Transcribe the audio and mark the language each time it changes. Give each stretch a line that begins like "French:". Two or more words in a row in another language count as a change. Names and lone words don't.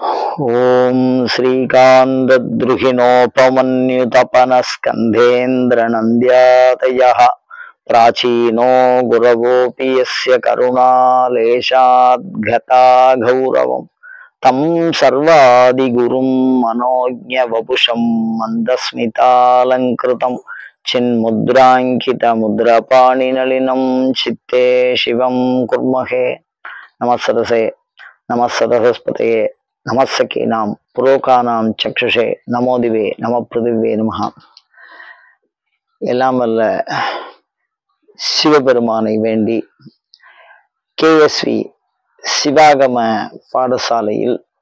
Sanskrit: ओम श्रीकान्तद्रुहिणोपमन्युतपनस्कन्धेन्द्रनन्द्यादयः प्राचीनो गुरवोऽपि यस्य करुणालेशाद्गता गौरवम् तं सर्वादिगुरुं मनोज्ञवपुषं मन्दस्मितालङ्कृतं चिन्मुद्राङ्कितमुद्रपाणिनलिनं चित्ते शिवं कुर्महे। नमस्सरसे नमस्सरस्वतये नमःसखीनां पुरोगाणां चक्षुषे नमोदिवे नमः पृथिवे नमः.
Tamil: எல்லாம் வல்ல சிவபெருமானை வேண்டி KSV சிவாகம பாடசாலையில்